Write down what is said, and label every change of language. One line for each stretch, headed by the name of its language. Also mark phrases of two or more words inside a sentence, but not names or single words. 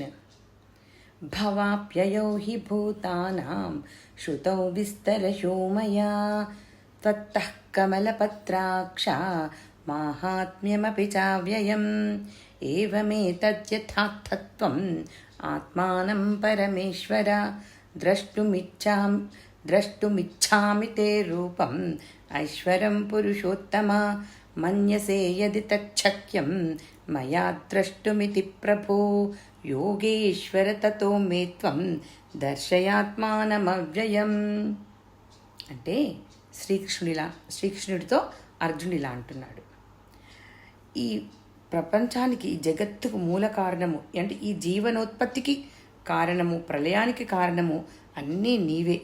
Sanskrit: भवाप्ययौ हि भूतानां श्रुतौ विस्तरशो मया त्वत्तः कमलपत्राक्षा माहात्म्यमपि चाव्ययम् एवमेतद्यथार्थत्वम् आत्मानं परमेश्वर द्रष्टुमिच्छामि ते रूपम् ऐश्वरं पुरुषोत्तम मन्यसे यदि तच्छक्यं मया द्रष्टुमिति प्रभो योगेश्वर ततो मे त्वं दर्शयात्मानमव्ययम्.
Telugu: అంటే శ్రీకృష్ణుడితో అర్జునుడిలా అంటున్నాడు, ఈ ప్రపంచానికి ఈ జగత్తుకు మూల కారణము అంటే ఈ జీవనోత్పత్తికి కారణము, ప్రళయానికి కారణము అన్నీ నీవే.